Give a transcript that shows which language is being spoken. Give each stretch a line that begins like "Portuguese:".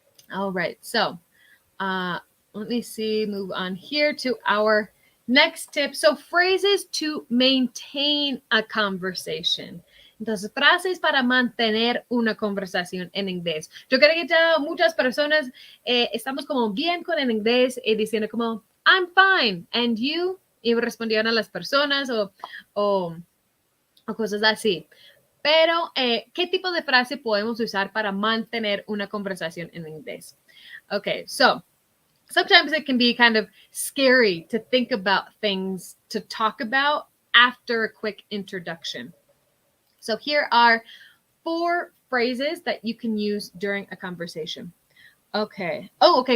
English: All right, so let me see, move on here to our next tip. So phrases to maintain a conversation.
Spanish: Entonces, frases para mantener una conversación en inglés. Yo creo que ya muchas personas estamos como bien con el inglés diciendo como,
English: I'm fine, and you,
Spanish: y respondieron a las personas o cosas así. Pero, ¿qué tipo de frase podemos usar para mantener una conversación en inglés?
English: Okay, so sometimes it can be kind of scary to think about things to talk about after a quick introduction. So here are 4 phrases that you can use during a conversation. Okay. Oh, okay.